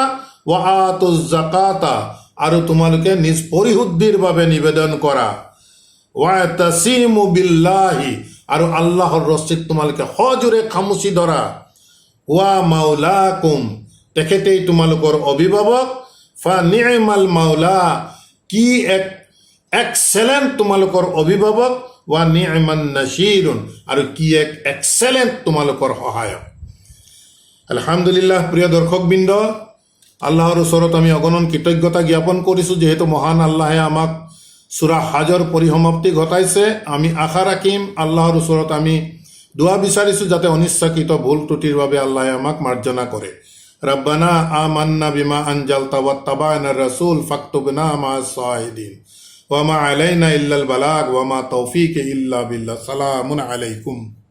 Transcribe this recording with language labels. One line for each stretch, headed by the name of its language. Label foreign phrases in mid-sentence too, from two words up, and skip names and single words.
Arabic: وآتوا الزكاة,
Assamese: আৰু তোমালোকে নিজ পৰিশুদ্ধিৰ বাবে নিবেদন কৰা।
Arabic: واعتصموا بالله,
Assamese: আৰু আল্লাহৰ ৰছীত তোমালোকে সজোৰে খামুচি ধৰা।
Arabic: ومولاكم,
Assamese: তেখেতেই তোমালোকৰ অভিভাৱক।
Arabic: فنعم المولى,
Assamese: কি এক এক্সেলেণ্ট তোমালোকৰ অভিভাৱক।
Arabic: ونعم النصير,
Assamese: আৰু কি এক এক্সেলেণ্ট তোমালোকৰ সহায়ক। আলহামদুলিল্লাহ, প্ৰিয় দৰ্শকবৃন্দ, আল্লাহৰ ওচৰত আমি অগণন কৃতজ্ঞতা জ্ঞাপন কৰিছোঁ, যিহেতু মহান আল্লাহে আমাক সূৰা হাজৰ পৰিসমাপ্তি ঘটাইছে। আমি আশা ৰাখিম আল্লাহৰ ওচৰত আমি দোৱা বিচাৰিছোঁ যাতে অনিচ্ছাকৃত ভুল ত্ৰুটিৰ বাবে আল্লাহে আমাক মাৰ্জনা কৰে।
Arabic: ربنا آمنا بما أنزلت واتبعنا الرسول فاكتبنا مع الشاهدين وما علينا إلا البلاغ وما توفيق إلا بالله سلام عليكم.